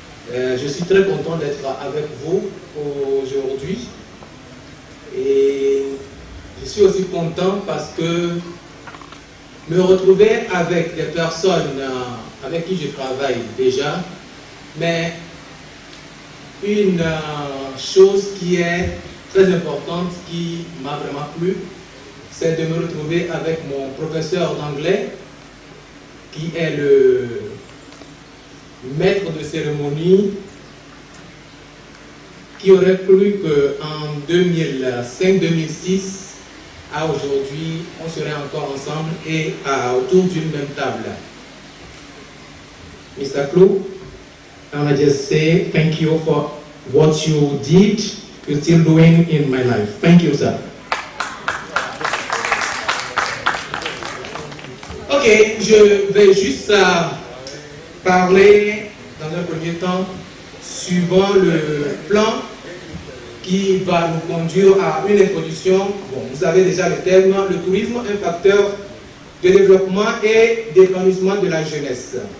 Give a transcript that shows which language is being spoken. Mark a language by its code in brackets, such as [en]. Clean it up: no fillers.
[fr] Je suis très content d'être avec vous aujourd'hui et je suis aussi content parce que me retrouver avec des personnes avec qui je travaille déjà, mais une chose qui est très importante, qui m'a vraiment plu, c'est de me retrouver avec mon professeur d'anglais qui est le maître de cérémonie, qui aurait plu qu'en 2005-2006 à aujourd'hui, on serait encore ensemble et autour d'une même table. [en] Mr. Klu, I want to just say thank you for what you did, you're still doing in my life. Thank you, sir. [fr] Ok, je vais juste parler dans un premier temps suivant le plan qui va nous conduire à une introduction. Bon, vous avez déjà le thème, le tourisme, un facteur de développement et d'épanouissement de la jeunesse.